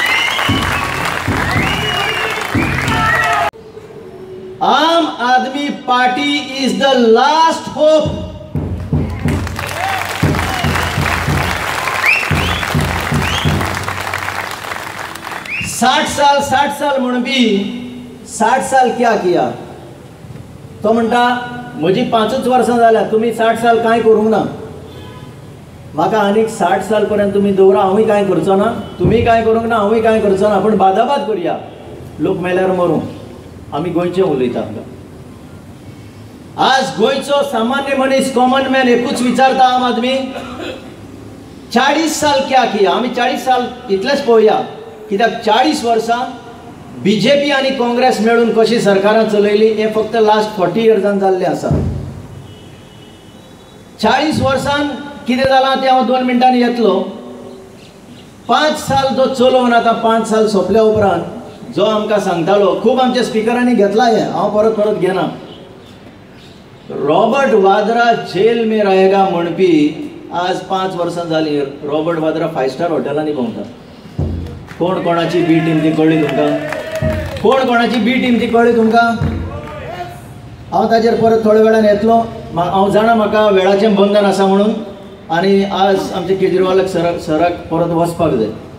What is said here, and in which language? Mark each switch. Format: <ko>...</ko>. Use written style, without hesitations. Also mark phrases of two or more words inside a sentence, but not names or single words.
<en>Aam Aadmi Party is the last hope.</en> <hi>साठ साल</hi> <kok>म्हणून बी</kok> <hi>60 साल क्या किया?</hi> <kok>तो म्हणटा म्हजी 5च वर्सां जाल्या, तुम्ही 60 साल कांय करूंक ना, म्हाका आनीक 60 साल पर्यंत तुम्ही दवरा, हांवूय कांय करचो ना, तुम्ही कांय करूंक ना, हांवूय कांय करचो ना, पण बादाबाद करुया, लोक मेल्यार मरूं, आमी गोंयचे उलयता। आज गोयचो सामान्य मनीस</kok> <en>common man</en> <kok>एकूच विचारता</kok> <hi>आम आदमी 40 साल क्या किया.</hi> <kok>आम्ही 40 साल इतलेच पळोवया कित्याक 40 वर्सां बीजेपी आनी काँग्रेस मेळून कशी सरकारां चलयली हे फक्त</kok> <en>last 40 years</en> <kok>जाल्लें आसा. 40 वर्सान कितें जालां तें हांव 2 मिनटांनी येतलो. 5 साल जो चलोवन आतां 5 साल सोंपल्या उपरांत जो आमकां सांगतालो, खूब आमच्या स्पिकरांनी घेतला हें, हांव परत परत घेना. रॉबर्ट वाद्रा</kok> <hi>जेल में रहेगा</hi> <kok>म्हणपी आज 5 वर्सां जालीं रॉबर्ट वाद्रा 5 स्टार हॉटेलांनी भोंवता. कोण कोणाची बी टीम ती कळ्ळी तुमकां? कोण कोणाची बी टीम ती कळ्ळी तुमकां? हांव ताजेर परत थोड्या वेळान येतलो. हांव जाणा म्हाका वेळाचें बंधन आसा म्हणून, आनी आज आमचे केजरीवालाक सराक परत वचपाक जाय.</kok>